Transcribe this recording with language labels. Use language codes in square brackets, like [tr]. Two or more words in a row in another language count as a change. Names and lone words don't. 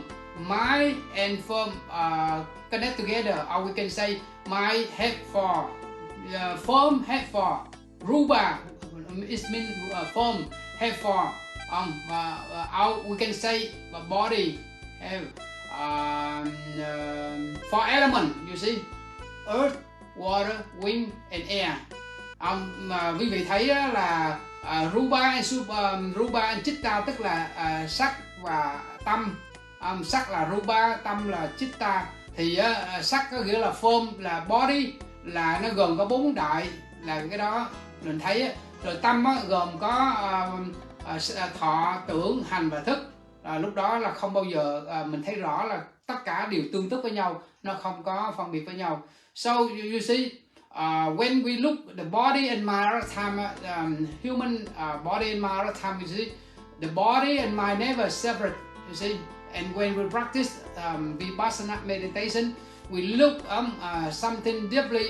[en] Mind and form connect together, or we can say mind head for, form head for. Rupa it means form, head for. We can say body have four elements, you see, earth, water, wind and air. [vi] Mà quý vị thấy là [en] rupa and chitta [vi] tức là sắc và tâm. Sắc là rupa, tâm là chitta. Thì sắc có nghĩa là form, là body, là nó gồm có 4 đại, là cái đó mình thấy. Rồi tâm gồm có thọ, tưởng, hành và thức. Lúc đó là không bao giờ mình thấy rõ là tất cả đều tương tức với nhau, nó không có phân biệt với nhau. [en] So you see, when we look the body and mind all the time, human body and mind all the time, you see, the body and mind never separate, you see. And when we practice Vipassana meditation, we look something deeply.